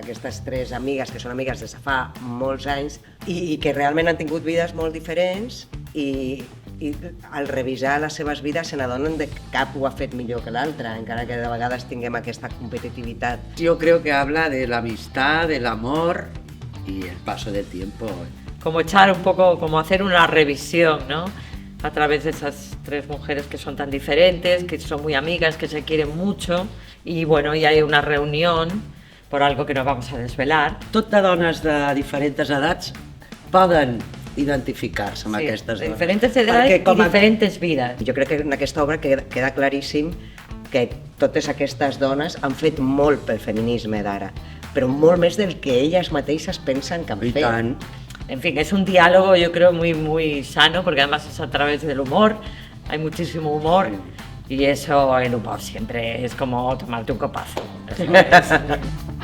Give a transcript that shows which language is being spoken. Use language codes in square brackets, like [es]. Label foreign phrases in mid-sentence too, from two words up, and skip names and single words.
[ca] aquestes tres amigues que són amigues des de fa molts anys i que realment han tingut vides molt diferents i al revisar les seves vides se n'adonen de que cap ho ha fet millor que l'altre, encara que de vegades tinguem aquesta competitivitat. [es] Yo creo que habla de la amistad, del amor y el paso del tiempo. Como echar un poco, como hacer una revisión, ¿no? A través de esas tres mujeres que son tan diferentes, que son muy amigas, que se quieren mucho y bueno, y hay una reunión por algo que no vamos a desvelar. [ca] Totes dones de diferents edats poden identificar-se amb aquestes de dones. [es] diferentes edades [ca] i diferentes vides. Jo crec que en aquesta obra queda claríssim que totes aquestes dones han fet molt pel feminisme d'ara, però molt més del que elles mateixes pensen que han fet. I tant. [es] En fin, es un diálogo yo creo muy sano, porque además es a través del humor, hay muchísimo humor y eso, el humor siempre es como tomarte un copazo. Eso es.